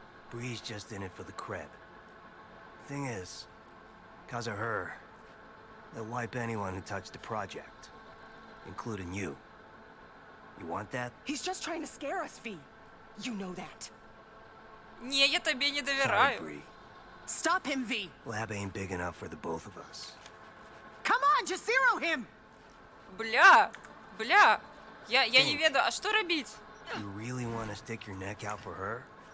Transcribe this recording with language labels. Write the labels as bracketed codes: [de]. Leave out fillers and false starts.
[en] Bree's just in it for the cred. Thing is, cause of her, they'll wipe anyone who touched the project, including you. You want that? He's just trying to scare us, V. You know that. [ru] Не, я тебе не [en] Sorry, [ru] доверяю. [en] Bree. Stop him, V. Lab ain't big enough for the both of us. Come on, just zero him. [ru] Бля, я не ведаю, а что робить? [en] You really want to stick your neck out for her?